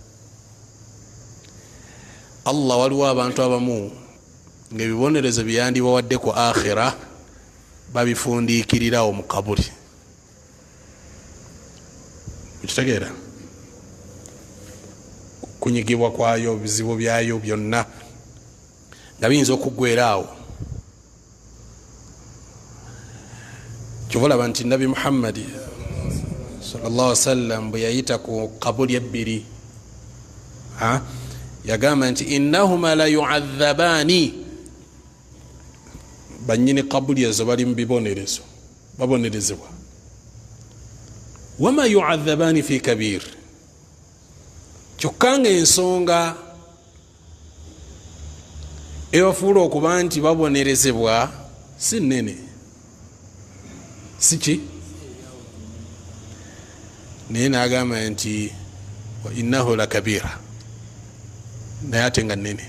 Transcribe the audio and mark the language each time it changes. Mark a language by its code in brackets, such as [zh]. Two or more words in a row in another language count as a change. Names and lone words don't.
[lg] Allah waliwo abantu abamu ng'ebibonerezo byandibawadde ku akhira babifundiikirirawo mu kaburi. mukitegeera kunyigibwa kwayo bizibu byayo byonna nga biyinza okuggweeraawo. kyova olaba nti nabi muhammadi [ar] صلى الله عليه وسلم [lg] bwe yayita ku kabuli ebbiri yagamba nti [ar] إنهما ليعذبان, [lg] banyini kabuli ezo bali mu bibonerezo babonerezebwa. [ar] وما يعذبان في كبير, [lg] kyokka nga ensonga ebafuula okuba nti babonerezebwa si nnene, siki naye nagamba nti [ar] وإنه لكبير, [lg] naye ate nga nnene.